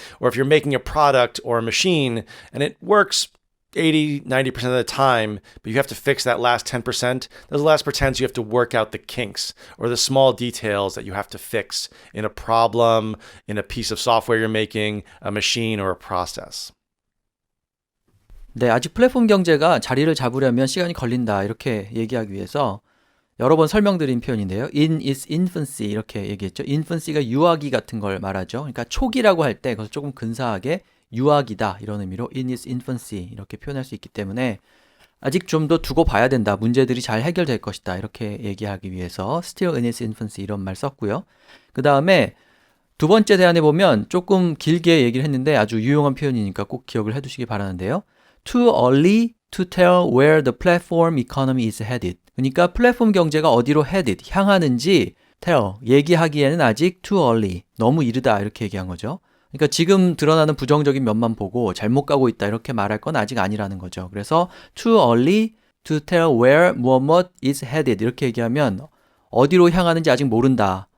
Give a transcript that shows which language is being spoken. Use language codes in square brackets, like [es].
[en] Or if you're making a product or a machine and it works 80, 90% of the time, but you have to fix that last 10%, those last % you have to work out the kinks or the small details that you have to fix in a problem, in a piece of software you're making, a machine, or a process. [ko] 네, 아직 플랫폼 경제가 자리를 잡으려면 시간이 걸린다 이렇게 얘기하기 위해서 여러 번 설명드린 표현인데요. [en] In its infancy [ko] 이렇게 얘기했죠. infancy가 유아기 같은 걸 말하죠. 그러니까 초기라고 할 때 그것을 조금 근사하게 유아기다 이런 의미로 [en] in its infancy [ko] 이렇게 표현할 수 있기 때문에 아직 좀 더 두고 봐야 된다. 문제들이 잘 해결될 것이다. 이렇게 얘기하기 위해서 [en] still in its infancy [ko] 이런 말 썼고요. 그 다음에 두 번째 대안에 보면 조금 길게 얘기를 했는데 아주 유용한 표현이니까 꼭 기억을 해두시기 바라는데요. [en] Too early to tell where the platform economy is headed. [ko] 그러니까 플랫폼 경제가 어디로 headed, 향하는지 tell, 얘기하기에는 아직 too early, 너무 이르다 이렇게 얘기한 거죠. 그러니까 지금 드러나는 부정적인 면만 보고 잘못 가고 있다 이렇게 말할 건 아직 아니라는 거죠. 그래서 [en] too early to tell where [ko] 무엇 [en] is headed [ko] 이렇게 얘기하면 어디로 향하는지 아직 모른다.